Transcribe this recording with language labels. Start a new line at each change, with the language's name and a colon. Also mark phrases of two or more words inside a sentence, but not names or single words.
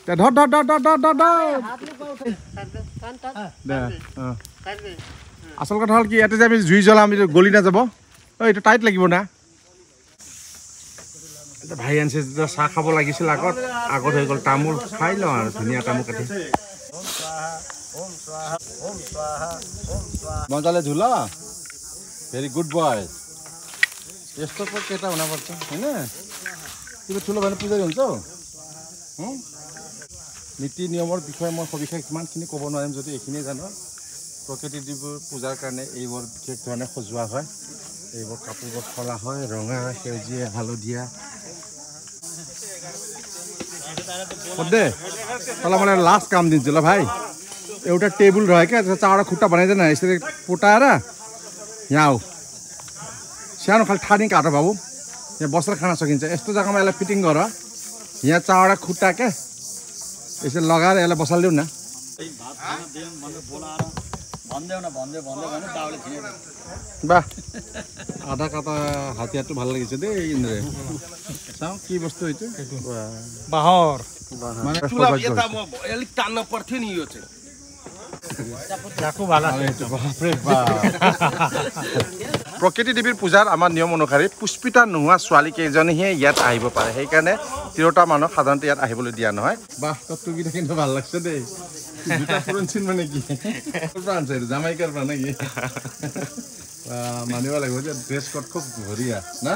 Assamese: আচল কথা হ'ল কি ইয়াতে যে আমি জুই জ্বলাম গলি নাযাব এইটো টাইট লাগিব না ভাই আনিছে চাহ খাব লাগিছিল আগত হৈ গ'ল তামোল খাই লওঁ আৰু ধুনীয়া তামোল কাটি
Nepali: मजाले झुल
English: very good boy
Nepali: यस्तो पो केटा हुनुपर्छ होइन तिमी ठुलो भने पुजारी हुन्छौ
Assamese: নীতি নিয়মৰ বিষয়ে মই সবিশেষ ইমানখিনি ক'ব নোৱাৰিম যদি এইখিনিয়ে জানো প্ৰকৃতি দেৱীৰ পূজাৰ কাৰণে এইবোৰ বিশেষ ধৰণে সজোৱা হয় এইবোৰ কাপোৰবোৰ সলা হয় ৰঙা সেউজীয়া হালধীয়া
Nepali: दे तल मैं लास्ट काम दिन्छु ल भाइ एउटा टेबल रह्यो क्या चारवटा खुट्टा बनाइदिएन यसरी पुटाएर यहाँ आऊ सानो खालि ठानी काट बाबु यहाँ बसेर खान सकिन्छ यस्तो जग्गामा यसलाई फिटिङ गर यहाँ चारवटा खुट्टा क्या यसरी लगाएर यसलाई बसालिदेऊ न
Assamese: বাহ আধা কাটা হাতিয়াৰটো ভাল লাগিছে দেই ইন্দ্ৰে চাওঁ কি বস্তু এইটো বাহৰ মানে
Nepali: अलिक तान्न पर्थ्यो नि यो चाहिँ
Assamese: প্ৰকৃতি দেৱীৰ পূজাৰ আমাৰ নিয়ম অনুসৰি পুষ্পিতা নোহোৱা ছোৱালী কেইজনীহে ইয়াত আহিব পাৰে সেইকাৰণে তিৰোতা মানুহ সাধাৰণতে ইয়াত আহিবলৈ দিয়া নহয় বাহ টুপিটা কিন্তু ভাল লাগছে দেই দুটা ফৰেঞ্চিন মানে কি আনছে জামাইকাৰ পৰা নেকি মানিব লাগিব যে
English: dress code
Assamese: খুব বঢ়িয়া না